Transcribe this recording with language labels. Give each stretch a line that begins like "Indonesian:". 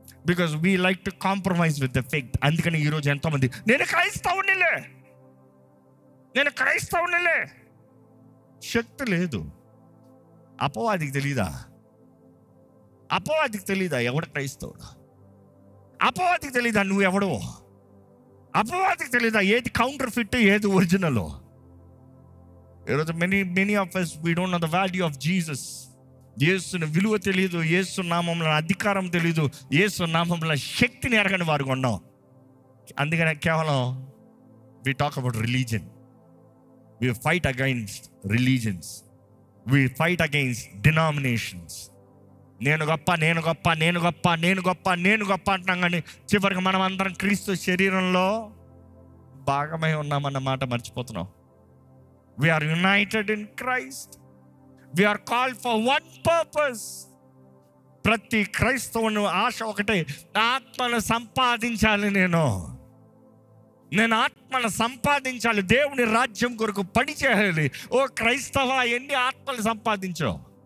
English: Because we like to compromise with the fake.
Telugu: అందుకని ఈరోజు ఎంతోమంది నేను క్రైస్తవునిలే, నేను క్రైస్తవునిలే. శక్తి లేదు. అపవాదికి తెలీదా? అపవాదికి తెలీదా ఎవడు క్రైస్తవుడు? అపవాదికి తెలీదా నువ్వు ఎవడో? అపవాదికి తెలీదా ఏది కౌంటర్ ఫిట్, ఏది ఒరిజినల్?
English: ఈరోజు many of us we don't know the value of Jesus.
Telugu: యేసుని విలువ తెలియదు, యేసు నామంలో అధికారం తెలియదు, యేసు నామంలో శక్తిని ఎరగని వారు ఉన్నాం. అందుకనే కేవలం
English: we talk about religion. We fight against religions. We fight against denominations.
Telugu: నేను గొప్ప, నేను గొప్ప, నేను గొప్ప, నేను గొప్ప, నేను గొప్ప అంటున్నాం, కానీ చివరికి మనం అందరం క్రీస్తు శరీరంలో భాగమై ఉన్నామన్న మాట మర్చిపోతున్నాం.
English: We are united in Christ. We are called for one purpose.
Telugu: ప్రతి క్రైస్తవుని ఆశ ఒకటే, ఆత్మను సంపాదించాలి. నేను ఆత్మను సంపాదించాలి, దేవుని రాజ్యం కొరకు పని చేయాలి. ఓ క్రైస్తవ, ఎన్ని ఆత్మలు సంపాదించావు?